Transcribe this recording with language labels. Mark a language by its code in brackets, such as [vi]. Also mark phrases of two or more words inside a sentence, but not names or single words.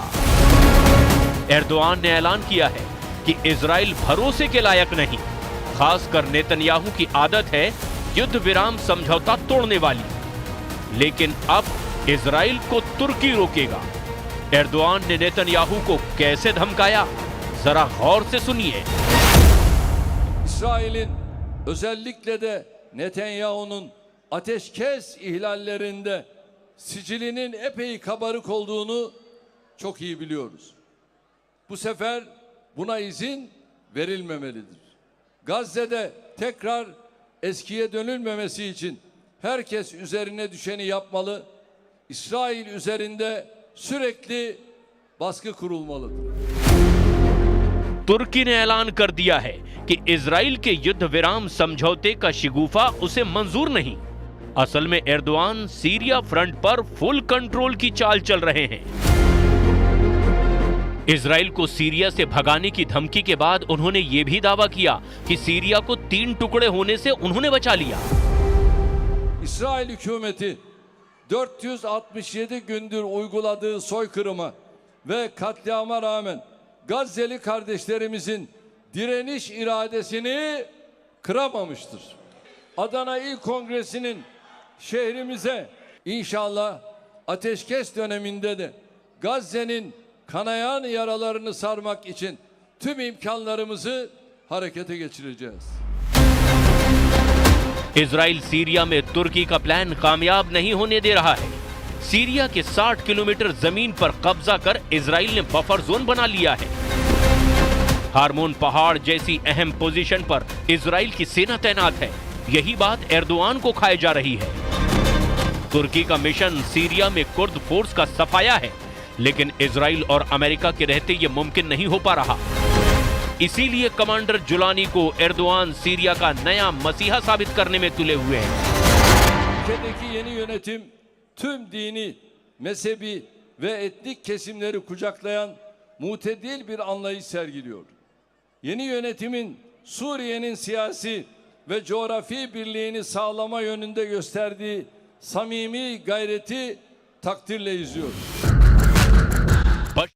[hi] एर्दोगान ने ऐलान किया है कि इजराइल भरोसे के लायक नहीं। खासकर नेतन्याहू की आदत है युद्ध विराम समझौता तोड़ने वाली, लेकिन अब इजराइल को तुर्की रोकेगा। एर्दोगान ने नेतन्याहू को कैसे धमकाया, जरा गौर से सुनिए। [tr] İsrail'in özellikle de Netanyahu'nun ateşkes ihlallerinde sicilinin epey kabarık olduğunu çok iyi biliyoruz. Bu sefer buna izin verilmemelidir. Gazze'de tekrar eskiye dönülmemesi için herkes üzerine düşeni yapmalı. İsrail üzerinde sürekli baskı kurulmalıdır. [hi] तुर्की ने ऐलान कर दिया है कि इजराइल के युद्ध विराम समझौते का शिगुफा उसे मंजूर नहीं। असल में एर्दोगान सीरिया फ्रंट पर [en] full control [hi] की चाल चल रहे हैं। इजराइल को सीरिया से भगाने की धमकी के बाद उन्होंने यह भी दावा किया कि सीरिया को 3 टुकड़े होने से उन्होंने बचा लिया। [tr] İsrail hükümeti 467 gündür uyguladığı soykırıma ve katliama rağmen Gazze'li kardeşlerimizin direniş iradesini kıramamıştır. Adana İl Kongresi'nin şehrimize inşallah ateşkes döneminde de Gazze'nin kanayan yaralarını sarmak için tüm imkanlarımızı harekete geçireceğiz. [hi] इजराइल सीरिया में तुर्की का प्लान कामयाब नहीं होने दे रहा है। सीरिया के 60 किलोमीटर जमीन पर कब्जा कर इजराइल ने [en] buffer zone [hi] बना लिया है। हार्मोन पहाड़ जैसी अहम पोजीशन पर इजराइल की सेना तैनात है। यही बात एर्दोगान को खाए जा रही है। तुर्की का मिशन सीरिया में कुर्द फोर्स का सफाया है, लेकिन इजराइल और अमेरिका के रहते ये मुमकिन नहीं हो पा रहा। इसीलिए कमांडर जुलानी को एर्दोगान सीरिया का नया मसीहा साबित करने में तुले हुए हैं। [tr] Ülkedeki yeni yönetim tüm dini, mezhebi ve etnik kesimleri kucaklayan mutedil bir anlayış sergiliyor. Yeni yönetimin Suriye'nin siyasi ve coğrafi birliğini sağlama yönünde gösterdiği samimi gayreti takdirle izliyoruz.